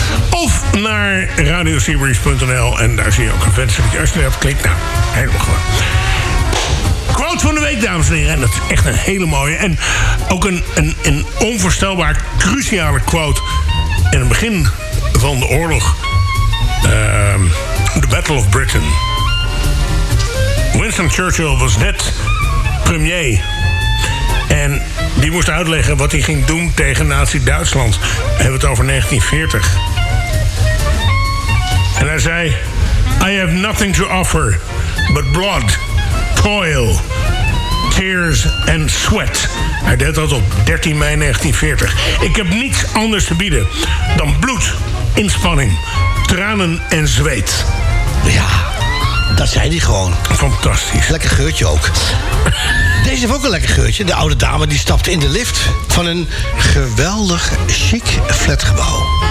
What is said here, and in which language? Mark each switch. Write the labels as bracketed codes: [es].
[nl] Of naar radioseabreeze.nl. En daar zie je ook een venster dat je juist hebt geklikt. Nou, helemaal gewoon. Quote van de week, dames en heren. En dat is echt een hele mooie. En ook een onvoorstelbaar cruciale quote. In het begin van de oorlog. [en] The Battle of Britain. [nl] Winston Churchill was net premier. En die moest uitleggen wat hij ging doen tegen Nazi-Duitsland. We hebben het over 1940. En hij zei... [en] I have nothing to offer but blood, toil, tears and sweat. [nl] Hij deed dat op 13 mei 1940. Ik heb niets anders te bieden dan bloed, inspanning, tranen en zweet. Ja, dat zei hij gewoon. Fantastisch. Lekker geurtje ook. Deze heeft ook een lekker geurtje. De oude dame die stapt in de lift van een geweldig chic flatgebouw.